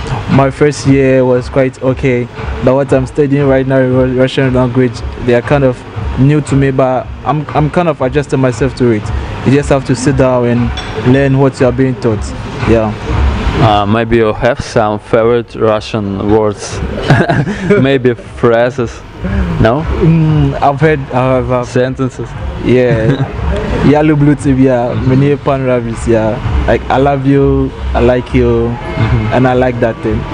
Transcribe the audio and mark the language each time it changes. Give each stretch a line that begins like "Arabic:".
English: My first year was quite okay, but what I'm studying right now in Russian language, they are kind of new to me, but I'm kind of adjusting myself to it. You just have to sit down and learn what you are being taught. Yeah. Maybe you have some favorite Russian words, maybe phrases. No? I've heard sentences. Yeah.
Russian: Я люблю тебя, мне понравился.
English: Like, I love you, I like you, and I like that thing.